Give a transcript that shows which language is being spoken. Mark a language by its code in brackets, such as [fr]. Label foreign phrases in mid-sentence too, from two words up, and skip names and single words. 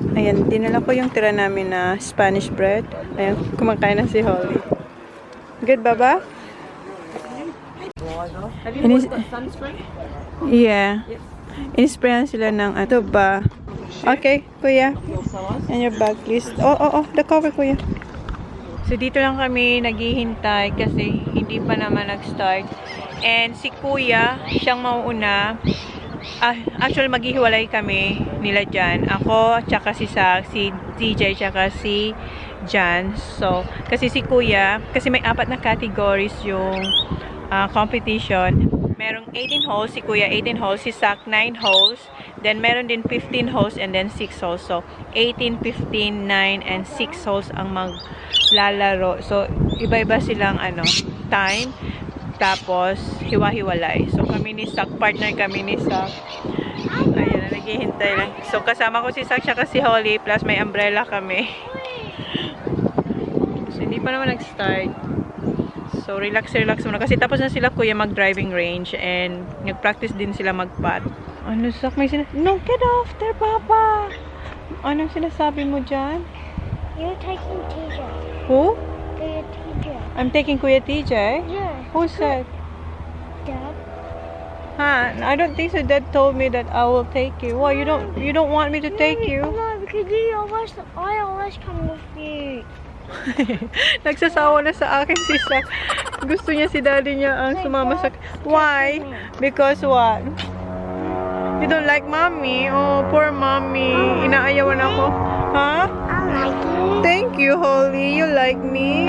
[tl] Yan, dinala ko yung tira namin na Spanish bread. Ayan, kumakain na si Holly. [en] Good, Baba? Have you watched that sunscreen? Yeah. [tl] Inisprayan sila ng ato ba? Okay, kuya. [en] And your bag, please. Oh, the cover, [tl] kuya. So, dito lang kami naghihintay kasi hindi pa naman nag-start. And si kuya, siyang mauuna. Actually, maghihiwalay kami nila dyan. Ako, tsaka si Sak, si DJ, tsaka si Jan. So, kasi si kuya, kasi may 4 na categories yung competition. Merong 18 holes, si kuya 18 holes, si Sak 9 holes. Then, meron din 15 holes [en] and then [tl] 6 holes. So, 18, 15, 9, and 6 holes ang maglalaro. So, iba-iba silang time. Tapos, hiwa-hiwalay. So, kami ni Sak, partner kami ni Sak. Ayun, naghihintay lang. So, kasama ko si Sak, siya si Holly, plus may umbrella kami. So, hindi pa naman nag-start. So, relax muna. Kasi tapos na sila kuya mag- [en] driving range [tl] and nag-practice din sila mag-pad. Ano, Sak, may [en] No, get off there, Papa! [tl] Anong sinasabi mo dyan? [en] You're taking TJ. Who? Kuya TJ. I'm taking Kuya TJ? Yeah. Who said? Dad. Huh? I don't think so. Dad told me that I will take you. Well, you don't want me to take you? No, because I always come with you. [tl] Nagsasawa na sa akin si Sak. Gusto niya si daddy niya ang sumama sa... [en] Why? Because what? You don't like mommy? Oh, poor mommy. [tl] Inaayawan ako. Huh? [en] I like you. Thank you, Holly. You like me?